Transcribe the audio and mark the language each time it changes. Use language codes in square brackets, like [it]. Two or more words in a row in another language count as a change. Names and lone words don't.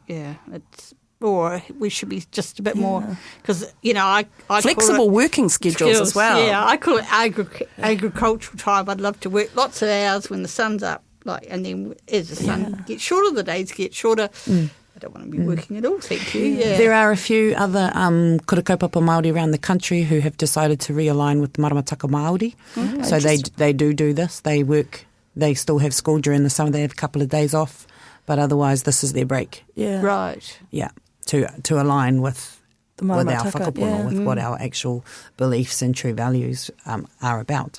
[en] Yeah, or we should be just a bit more, because, you know, I flexible working schedules as well. Yeah, I call it agricultural time. I'd love to work lots of hours when the sun's up, and then as the sun gets shorter, the days get shorter. I don't want to be working at all, thank you. Yeah. There are a few other [mi] kura kaupapa Māori [en] around the country who have decided to realign with [mi] maramataka Māori. [en] So they do this. They work. They still have school during the summer. They have a couple of days off, but otherwise this is their break. Yeah. Right. Yeah. To align with our whakapono, with what our actual beliefs and true values are about.